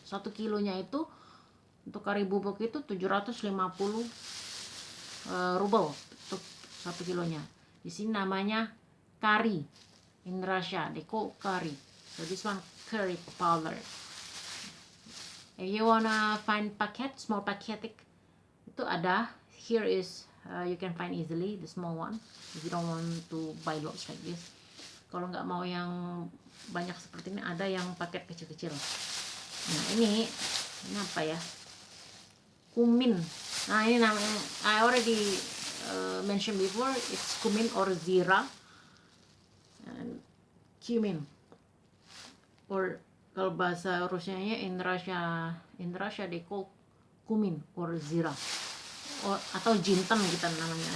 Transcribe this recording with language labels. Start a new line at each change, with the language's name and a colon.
Indonesian: 1 kilonya itu untuk kari bubuk itu 750 ruble untuk 1 kilonya. Di sini namanya curry.
English: In Russia they call curry. So this one curry powder. If you wanna find packet, small packet,
Indonesian: itu ada.
English: Here is you can find easily the small one if you don't want to buy lots like this.
Indonesian: Kalau nggak mau yang banyak seperti ini, ada yang paket kecil-kecil. Nah ini apa ya, kumin. Nah ini namanya,
English: I already mentioned before, it's kumin or zira and cumin, or
Indonesian: kalau bahasa Rusianya
English: in Russia they call kumin or zira,
Indonesian: atau jintan kita namanya.